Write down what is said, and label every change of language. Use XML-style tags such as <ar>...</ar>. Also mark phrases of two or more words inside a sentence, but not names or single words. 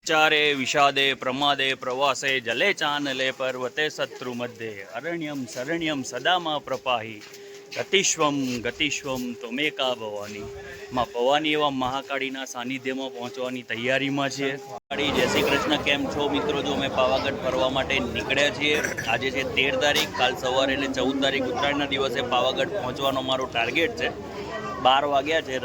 <sa>विचारे विषादे प्रमादे प्रवासे जले चानले पर्वते शत्रु मध्ये अरण्यम शरण्यम सदा मा प्रपाही गतिश्वम गतिश्वम त्वमेका भवानी</sa> <gu>માં ભવાની એવા મહાકાળીના સાનિધ્યમાં પહોંચવાની તૈયારીમાં છીએ. જય શ્રી કૃષ્ણ, કેમ છો મિત્રો? જો અમે પાવાગઢ ફરવા માટે નીકળ્યા છીએ. આજે છે 13 તારીખ, કાલ સવારે એટલે 14 તારીખ ઉત્તરાયણના દિવસે પાવાગઢ પહોંચવાનો મારો ટાર્ગેટ છે. 12 વાગ્યા છે.</gu>